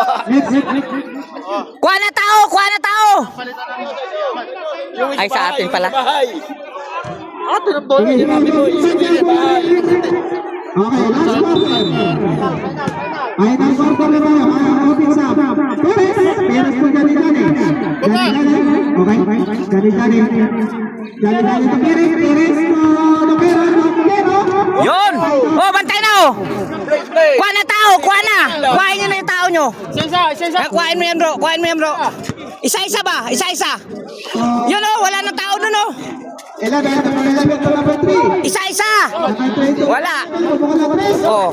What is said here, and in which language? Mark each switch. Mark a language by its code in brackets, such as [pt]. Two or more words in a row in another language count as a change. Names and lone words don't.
[tl] Kuha na tao, kuha na tao. Ay, sa atin pala. [en] Okay, last quarter. [tl] Ay, nang quarter na tayo. Open sa. Peres po gani-gani. Okay, gani-gani. Gani-gani to Peres to Dokero. Yun. Oh, bantay na oh. Kuha na tao, kuha na. Kuhain nyo na yung tao nyo. Kuhain mo yan bro, kuhain mo yan bro. Isa-isa ba? Isa-isa. Yun oh, wala na tao dun oh. [en] 11 to number 3. [tl] Isa-isa. Wala. Oh.